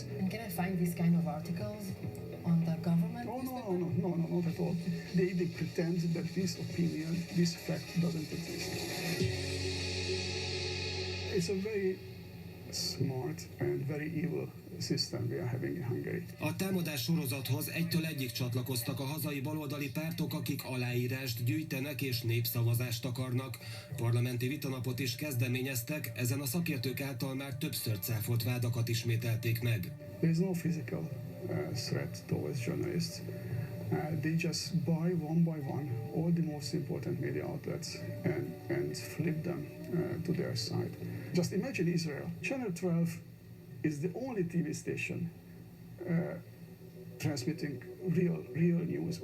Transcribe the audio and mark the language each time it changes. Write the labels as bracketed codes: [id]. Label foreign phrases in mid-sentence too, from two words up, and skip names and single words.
[en] And can I find these kind of articles on the government? Oh, no, not at all. They pretend that this opinion, this fact doesn't exist. It's a very smart and very evil system we are having in Hungary. [hu] A támadás sorozathoz egytől egyig csatlakoztak a hazai baloldali pártok, akik aláírást gyűjtenek és népszavazást akarnak. Parlamenti vitanapot is kezdeményeztek, ezen a szakértők által már többször cáfolt vádakat ismételték meg. [en] There is no physical threat towards journalists. They just buy one by one all the most important media outlets and flip them to their side. Just imagine Israel. Channel 12 is the only TV station transmitting real news.